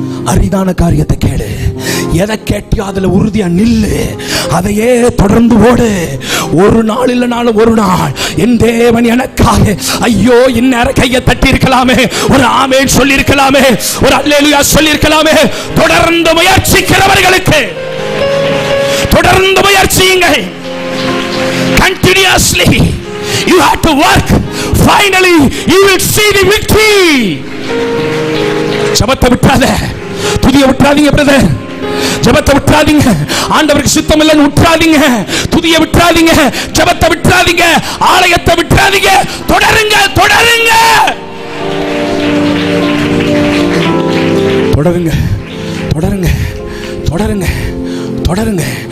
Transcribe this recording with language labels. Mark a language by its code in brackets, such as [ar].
[ta] அரிதான காரியத்தை கேளு, எதை கேட்டியோ அதுல உறுதியா நில்லு, அதையே தொடர்ந்து ஓடு. ஒரு நாள் இல்லைனாலும் ஒரு நாள் என் தேவன் எனக்காக, ஐயோ, இந்நேரம் கையை தட்டி இருக்கலாமே, ஒரு ஆமென் சொல்லி இருக்கலாமே, ஒரு அல்லேலூயா சொல்லி இருக்கலாமே. தொடர்ந்து முயற்சிக்கிறவர்களுக்கு தொடர்ந்து முயற்சியுங்கள். [en] Continuously you have to work. Finally you will see the victory. [ta] ஜெபத்தை விட்டாத, துதியை விட்டுறாதீங்க பிரதர், ஜெபத்தை விட்டுறாதீங்க. ஆண்டவருக்கு சித்தம் இல்லைன்னு விட்டுறாதீங்க, துதியை விட்டுறாதீங்க, ஜெபத்தை விட்டுறாதீங்க, ஆலயத்தை விட்டுறாதீங்க. தொடருங்க, தொடருங்க, தொடருங்க, தொடருங்க, தொடருங்க, தொடருங்க.